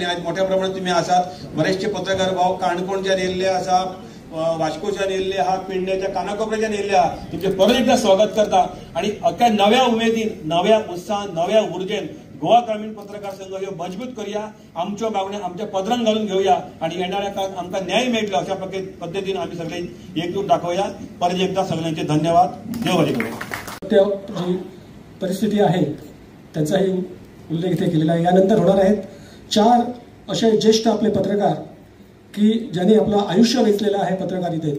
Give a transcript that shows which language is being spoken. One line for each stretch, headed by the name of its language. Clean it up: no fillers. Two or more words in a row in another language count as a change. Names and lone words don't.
Konkani: आज मोठ्या प्रमाणात तुम्ही आसात. बरेचसे पत्रकार भाव काणकोणच्यान येयल्ले आसा, वास्कोच्यान येयल्ले आहात, पेडण्याच्या कानाकोपऱ्याच्यान येयल्ले आहात. तुमचे परत एकदा स्वागत करता आणि अख्या नव्या उमेदीन, नव्या उत्साहान, नव्या उर्जेन गोवा ग्रामीण पत्रकार संघ ह्यो मजबूत करूया. आमच्यो मागण्या आमच्या पदरांत घालून घेऊया आणि येणाऱ्या काळात आमकां न्याय मेळटलो अशा पद्धतीन आम्ही सगळे एकजूट दाखवूया. परत एकदा सगळ्यांचे धन्यवाद. देव बरे करो.
Marathi: जी परिस्थिती आहे त्यांचाही उल्लेख इथे केलेला आहे. यानंतर होणार आहेत 4 असे ज्येष्ठ आपले पत्रकार की ज्यांनी आपलं आयुष्य वेचलेलं आहे पत्रकारितेत.